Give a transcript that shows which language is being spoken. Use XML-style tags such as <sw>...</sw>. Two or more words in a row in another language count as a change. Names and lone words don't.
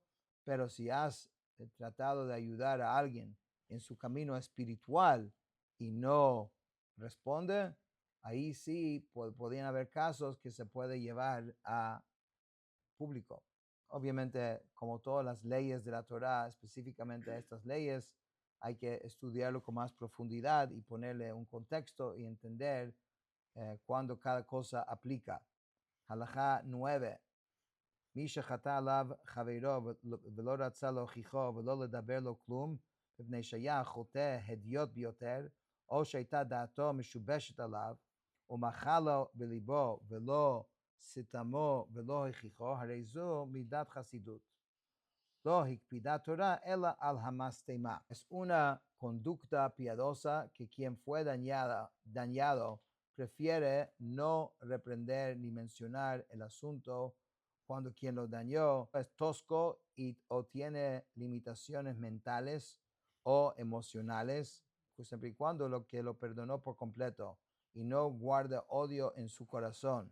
<es>Pero si has tratado de ayudar a alguien en su camino espiritual y no responde, ahí sí podrían haber casos que se puede llevar a público. Obviamente, como todas las leyes de la Torá, específicamente estas leyes, hay que estudiarlo con más profundidad y ponerle un contexto y entender cuándo cada cosa aplica. Halajá 9.</es> <he>מי שחטא עליו חברו ולא רצה להוכיחו ולא לדבר לו כלום, מפני שהיה חוטא הדיוט ביותר, או שהייתה דעתו משובשת עליו, ומחה לו בליבו ולא סתמו ולא הוכיחו, הרי זו מידת חסידות. לא הקפידה תורה אלא על המשטמה.</he> <es>Es una conducta piadosa que quien fue dañado prefiere no reprender ni mencionar el asunto cuando quien lo dañó es tosco o tiene limitaciones mentales o emocionales, pues siempre y cuando lo que lo perdonó por completo y no guarda odio en su corazón.</es>